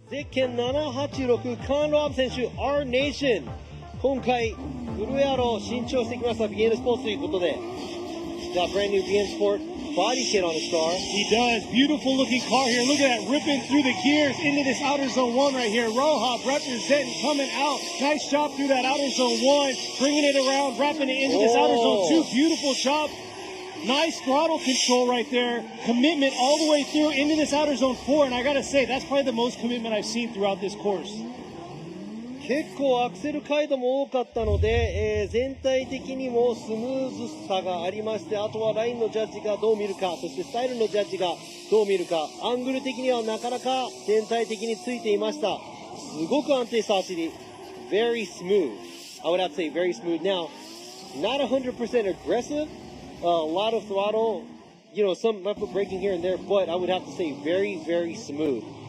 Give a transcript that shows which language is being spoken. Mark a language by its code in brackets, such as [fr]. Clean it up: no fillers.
[ja] Ken 786 カーン・ロアブ選手 Our Nation 今回フルエアロを新調してきました BN スポーツということで [en] Got brand new BN Sport body kit on his car. He does. Beautiful looking car here. Look at that, ripping through the gears into this outer zone 1 right here. Roja representing, coming out. Nice job through that outer zone 1, bringing it around, wrapping it into this outer zone 2. Beautiful job. Nice throttle control right there. Commitment all the way through into this outer zone 4. And I gotta say, that's probably the most commitment I've seen throughout this course. [ja] 結構アクセル回路も多かったので、全体的にもスムーズさがありまして、あとはラインのジャッジがどう見るか、そしてスタイルのジャッジがどう見るか、アングル的にはなかなか全体的についていました。すごく安定した走り。 [en] Very smooth. I would have to say very smooth. Now, not 100% aggressive. A lot of throttle, you know, some left foot braking here and there, but I would have to say very, very smooth.